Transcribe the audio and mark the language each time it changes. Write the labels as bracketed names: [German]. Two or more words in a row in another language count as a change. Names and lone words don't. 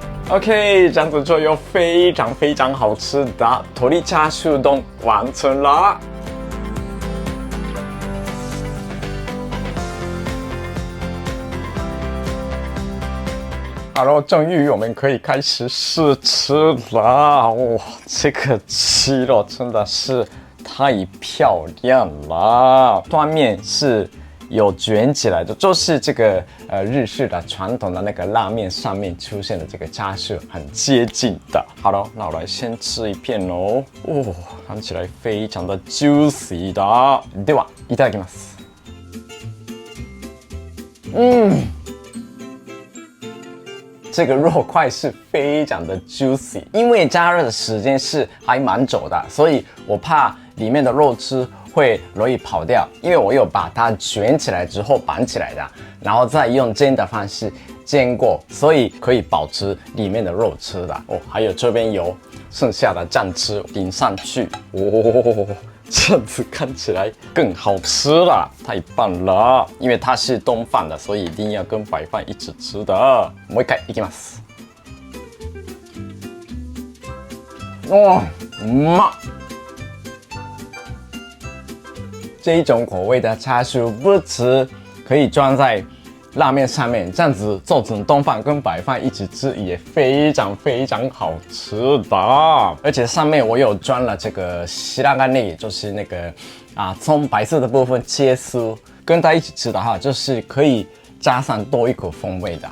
[Chinese] OK， 这样子就有非常好吃的鶏チャーシュー丼完成了。好了，终于我们可以开始试吃了。哇，这个鸡肉真的是太漂亮了，端面是有卷起来的，就是这个日式的传统的那个拉面上面出现的这个チャーシュー很接近的。好了，那我来先吃一片哦。哦，看起来非常的 juicy 的。 [Japanese] ではいただきます。 [Chinese] 这个肉块是非常的 juicy， 因为加热的时间是还蛮久的，所以我怕里面的肉汁会容易跑掉，因为我有把它卷起来之后绑起来的，然后再用煎的方式煎过，所以可以保持里面的肉汁的。哦，还有这边有剩下的酱汁淋上去，哦，这样子看起来更好吃了，太棒了！因为它是冻饭的，所以一定要跟白饭一起吃的。 [Japanese] もう一回いきます。 [Chinese] 哇，嘛！这一种口味的チャーシュー不止可以装在拉面上面，这样子做成冻饭跟白饭一起吃也非常好吃的。而且上面我有装了这个希拉干内，就是那个葱白色的部分切丝，跟它一起吃的话，就是可以加上多一口风味的。